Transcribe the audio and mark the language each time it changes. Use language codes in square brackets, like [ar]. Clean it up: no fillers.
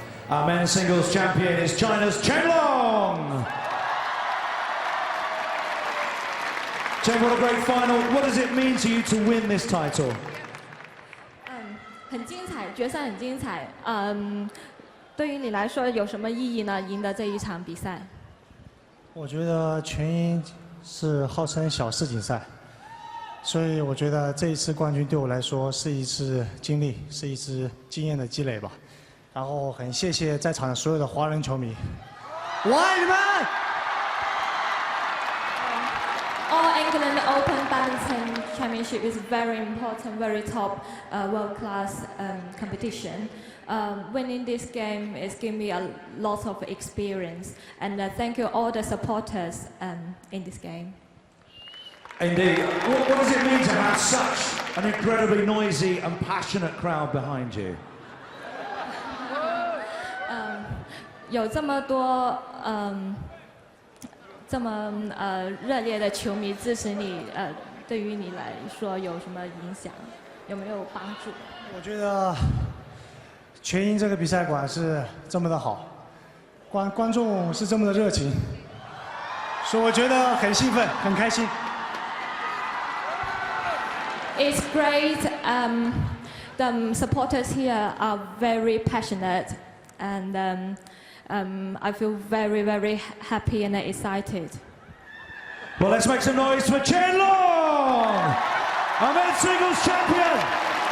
[en] Our men's singles champion is China's Chen. Chen, what a great final. What does it mean to you to win this title? [zh] 很精彩，决赛很精彩。对于你来说有什么意义呢？赢得这一场比赛？我觉得全英是号称小世锦赛，所以我觉得这一次冠军对我来说是一次经历，是一次经验的积累吧。然后很谢谢在场的所有的华人球迷，我爱你们！ [en] All England Open Badminton Championship is very important, very top, world-class competition. Winning this game is giving me a lot of experience, and thank you all the supporters in this game. Indeed. What does it mean to have such an incredibly noisy and passionate crowd behind you? [zh] 有这么多这么热烈的球迷支持你，对于你来说有什么影响？有没有帮助？我觉得全英这个比赛馆是这么的好，观众是这么的热情，所以我觉得很兴奋，很开心。 [en] It's great. The supporters here are very passionate, and I feel very, very happy and excited. Well, let's make some noise for Chen Long, our men's singles champion.